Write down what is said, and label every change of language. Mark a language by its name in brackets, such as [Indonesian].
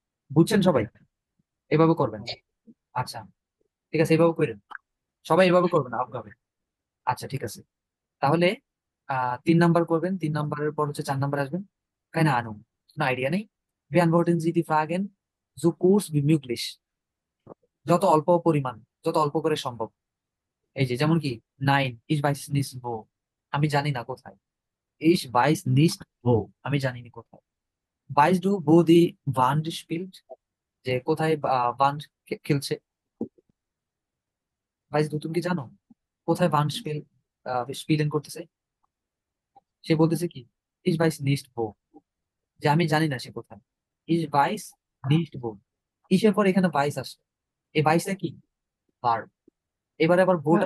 [Bangla] বুঝছেন সবাই? এভাবে করবেন। আচ্ছা ঠিক আছে, এভাবে করেন, সবাই এভাবে করবেন আলাদাভাবে। আচ্ছা ঠিক আছে, তাহলে 3 নাম্বার করবেন, 3 নাম্বারের পর হচ্ছে 4 নাম্বার আসবেন। [German] Keine Ahnung, [Bangla] কোনো আইডিয়া নেই। [German] Beantworten Sie die Fragen so kurz wie möglich, [Bangla] যত অল্প পরিমাণ, যত অল্প করে সম্ভব। এই যে যেমন কি nine, [German] ich weiß nicht wo, [Bangla] আমি জানি না কোথায়। [German] ich weiß nicht wo, [Bangla] আমি জানি না কোথায়। [German] weißt du wo die Wand spielt, [Bangla] যে কোথায় বান্ড খেলছে। [German] weißt du, [Bangla] তুমি কি জানো কোথায় বান্ড স্পিলেন করতেছে? সে বলতেছে কি [German] ich weiß nicht wo, [Bangla] যে আমি জানি না সে কোথায়। [German] ich weiß nicht wo, [Bangla] ইসের পর এখানে বাইশ আসছে, এই বাইশটা কি? ভার্ব। এবারে আবার ভোটা,